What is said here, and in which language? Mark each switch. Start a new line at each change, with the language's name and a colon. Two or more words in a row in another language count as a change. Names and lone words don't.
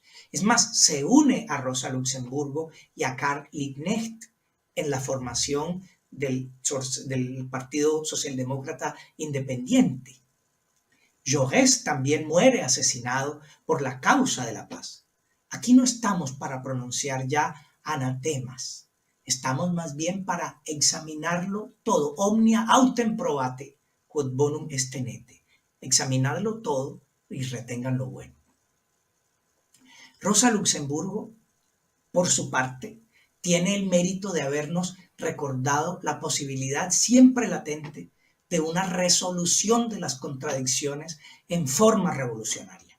Spanish: Es más, se une a Rosa Luxemburgo y a Karl Liebknecht en la formación del Partido Socialdemócrata Independiente. Jaurès también muere asesinado por la causa de la paz. Aquí no estamos para pronunciar ya anatemas, estamos más bien para examinarlo todo,
Latin: omnia autem probate, quod bonum est tenete,
Spanish: examinarlo todo y retengan lo bueno. Rosa Luxemburgo, por su parte, tiene el mérito de habernos recordado la posibilidad siempre latente de una resolución de las contradicciones en forma revolucionaria.